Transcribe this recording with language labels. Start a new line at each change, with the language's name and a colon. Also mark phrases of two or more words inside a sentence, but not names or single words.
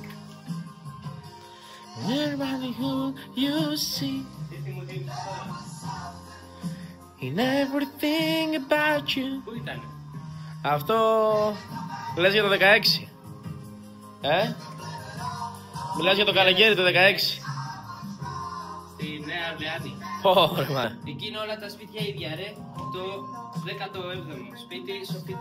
English: Everybody who you see in everything about you.
Greek: Πού ήταν? Αυτό λες για το 16. Μιλάς για το καλοκαίρι το 16. Στη Νέα Ορλεάνη. Ωραία, μα. Εκεί είναι όλα τα σπίτια ίδια ρε. Το 17ο σπίτι Σοφίτα.